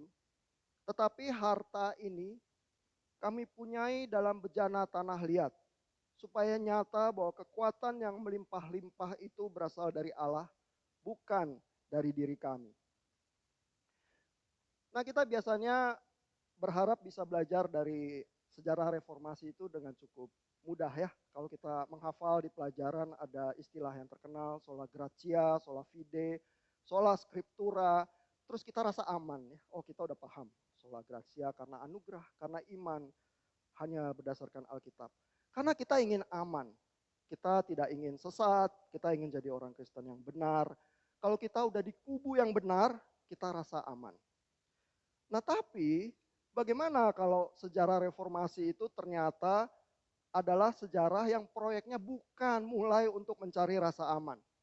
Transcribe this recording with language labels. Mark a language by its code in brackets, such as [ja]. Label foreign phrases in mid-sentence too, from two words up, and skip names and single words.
[id] Tetapi harta ini kami punyai dalam bejana tanah liat, supaya nyata bahwa kekuatan yang melimpah-limpah itu berasal dari Allah, bukan dari diri kami. Nah kita biasanya berharap bisa belajar dari sejarah reformasi itu dengan cukup mudah ya. Kalau kita menghafal di pelajaran ada istilah yang terkenal, [la] sola gratia, sola fide, sola scriptura, [id] terus kita rasa aman ya. Oh kita udah paham, [la] sola gratia [id] karena anugerah, karena iman, hanya berdasarkan Alkitab. Karena kita ingin aman, kita tidak ingin sesat, kita ingin jadi orang Kristen yang benar. Kalau kita udah di kubu yang benar, kita rasa aman. Nah tapi bagaimana kalau sejarah reformasi itu ternyata adalah sejarah yang proyeknya bukan mulai untuk mencari rasa aman.